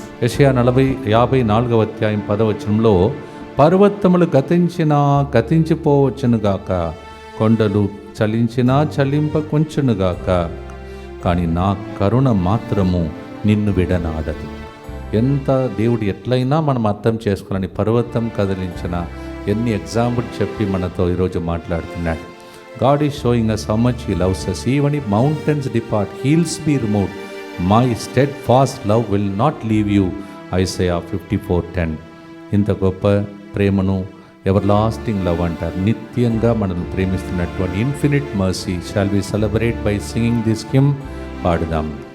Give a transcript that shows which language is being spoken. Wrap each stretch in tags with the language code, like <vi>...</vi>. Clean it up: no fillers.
<te>యెషయా 54వ అధ్యాయం 10వ వచనంలో పర్వతములు గతించిపోవచ్చునుగాక, కొండలు చలించినా చలింపకుంచునుగాక, కానీ నా కరుణ మాత్రము నిన్ను విడనాడదు. ఎంత దేవుడు ఎట్లయినా మనం అర్థం చేసుకోవాలని పర్వతం కదిలించిన ఎన్ని ఎగ్జాంపుల్ చెప్పి మనతో ఈరోజు మాట్లాడుతున్నాడు.</te> <en>God is showing us how much He loves us. Even if mountains depart, hills be removed, my steadfast love will not leave you. Isaiah 54:10.</en> <te>ఇంత గొప్ప ప్రేమను</te> <en>everlasting love</en> <te>అంటారు. నిత్యంగా మనల్ని ప్రేమిస్తున్నటువంటి</te> <en>Infinite mercy shall we celebrate by singing this hymn.</en> <te>పాడుదాం.</te>